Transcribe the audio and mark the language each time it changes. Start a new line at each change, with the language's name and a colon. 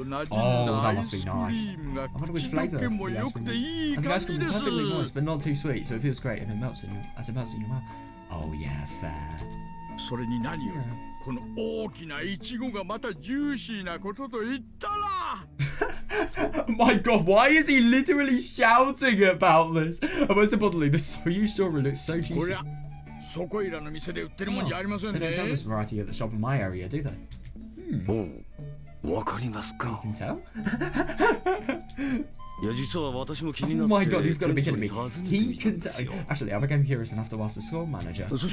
English: Oh, that must be nice. I wonder which flavour the ice cream is. And the ice cream is perfectly moist, but not too sweet, so it feels great and it melts in your mouth. Oh yeah, fair.
Japanese: それに何より、この大きなイチゴがまたジューシーなことと言ったら。
English: My god, why is he literally shouting about this? And most importantly, the soyu strawberry looks so juicy.
Japanese: こりゃ、そこいらの店で売ってるもんじゃありませんね。
English: They don't sell this variety at the shop in my area, do they? You can tell? Oh my god, you've got to be kidding me. He can tell. Actually, I became curious enough to ask the store manager.